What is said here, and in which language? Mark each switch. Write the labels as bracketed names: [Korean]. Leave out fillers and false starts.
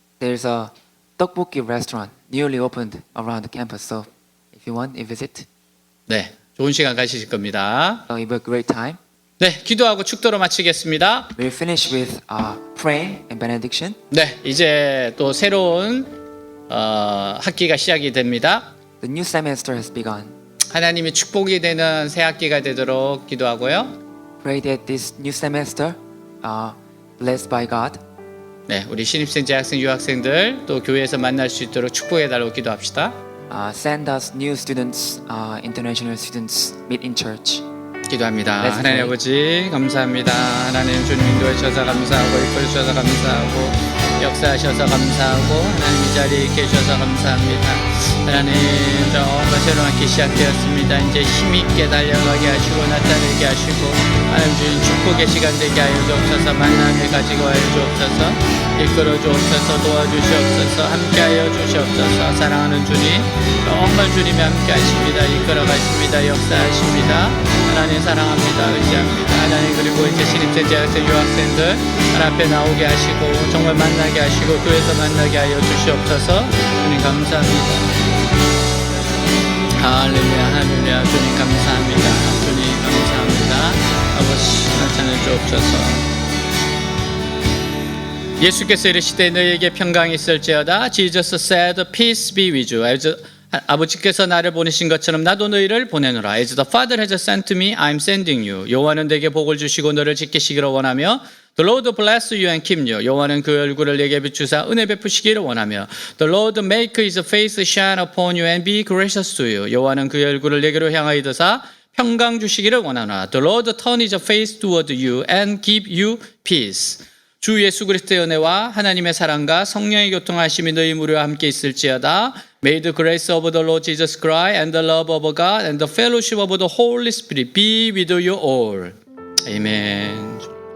[English] There's a tteokbokki restaurant newly opened around the campus. So if you want, you visit. [Korean] 네, 좋은 시간 가지실 겁니다. [English] So you have a great time. [Korean] 네, 기도하고 축도로 마치겠습니다. [English] We'll finish with praying and benediction. [Korean] 네, 이제 또 새로운 학기가 시작이 됩니다. [English] The new semester has begun. [Korean] 하나님이 축복이 되는 새 학기가 되도록 기도하고요. [English] Pray that this new semester, blessed by God, [Korean] 네, 우리 신입생, 재학생, 유학생들 또 교회에서 만날 수 있도록 축복해 달라고 기도합시다. [English] send us new students, international students, meet in church. [Korean] 기도합니다. [English] Let's [Korean] 하나님 아버지 감사합니다. 하나님 주님 인도해 주셔서 감사하고 이끌어 주셔서 감사하고 역사하셔서 감사하고 하나님 이 자리에 계셔서 감사합니다. 하나님 정말 새로운 학기 시작되었습니다. 이제 힘있게 달려가게 하시고 나타내게 하시고 하나님 주님 축복의 시간 되게 하여 주옵소서. 만남을 가지고 하여 주옵소서. 이끌어 주옵소서. 도와주시옵소서. 함께하여 주시옵소서. 사랑하는 주님 정말 주님이 함께하십니다. 이끌어 가십니다. 역사하십니다. 하나님 사랑합니다. 의지합니다. 하나님 그리고 이제 신입생, 재학생, 유학생들 하나님 앞에 나오게 하시고 정말 만나게 하시고 교회에서 만나게 하여 주시옵소서. 주님 감사합니다. 할렐루야 할렐루야. 주님 감사합니다. 주님 감사합니다. 아버지 나타내 주옵소서. 예수께서 이르시되 너희에게 평강이 있을지어다. [English] Jesus said, peace be with you. [Korean] 아버지께서 나를 보내신 것처럼 나도 너희를 보내노라. [English] As the Father has sent me, I am sending you. [Korean] 여호와는 내게 복을 주시고 너를 지키시기를 원하며 [English] The Lord bless you and keep you. [Korean] 여호와는 그 얼굴을 내게 비추사 은혜 베푸시기를 원하며 [English] The Lord make his face shine upon you and be gracious to you. [Korean] 여호와는 그 얼굴을 내게로 향하여 드사 평강 주시기를 원하노라. [English] The Lord turn his face toward you and give you peace. [Korean] 주 예수 그리스도의 은혜와 하나님의 사랑과 성령의 교통하심이 너희 무리와 함께 있을지어다. [English] May the grace of the Lord Jesus Christ and the love of God and the fellowship of the Holy Spirit be with you all. Amen.